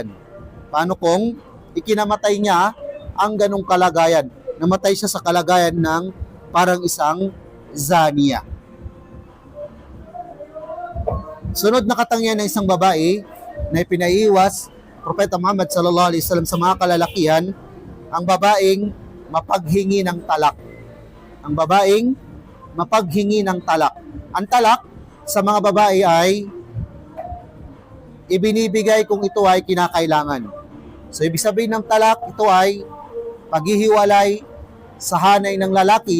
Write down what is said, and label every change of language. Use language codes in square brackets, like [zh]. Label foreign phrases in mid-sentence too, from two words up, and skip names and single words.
[tl] Paano kung ikinamatay niya ang ganung kalagayan? Namatay siya sa kalagayan ng parang isang zaniya. Sunod na katangian ng isang babae na ipinaiwas Propeta Muhammad [ar] صلى الله عليه وسلم [tl] sa mga kalalakihan, ang babaeng mapaghingi ng talak. Ang babaeng mapaghingi ng talak. Ang talak sa mga babae ay ibinibigay kung ito ay kinakailangan. So ibig sabihin ng talak, ito ay paghihiwalay sa hanay ng lalaki.